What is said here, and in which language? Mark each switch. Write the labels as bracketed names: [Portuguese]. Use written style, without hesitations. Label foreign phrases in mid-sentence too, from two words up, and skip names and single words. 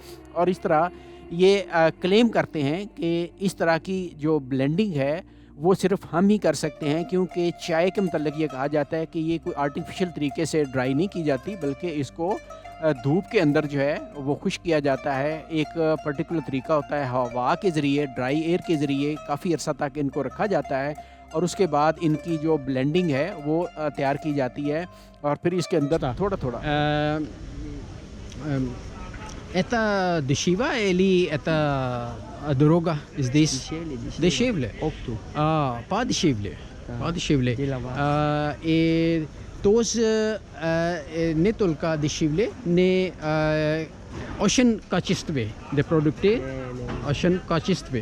[Hindi] और इस तरह ये क्लेम करते हैं कि इस तरह की जो ब्लेंडिंग है वो सिर्फ हम ही कर सकते हैं, क्योंकि चाय के मतलब ये कहा जाता है कि ये कोई आर्टिफिशियल तरीके से ड्राई नहीं की जाती बल्कि इसको धूप के अंदर जो है वो खुश्क किया जाता है। एक पर्टिकुलर तरीका होता है, हवा के ज़रिए, [English] dry air [Hindi] के ज़रिए काफ़ी अर्सा तक इनको रखा जाता है और उसके बाद इनकी जो ब्लेंडिंग है वो तैयार की जाती है और फिर इसके अंदर थोड़ा थोड़ा [Russian] Это дешево или это дорого здесь? Дешевле. Опту. Подешевле. Да. Подешевле. Делова. И тоже не только дешевле, не очень качественные продукты, очень качественные.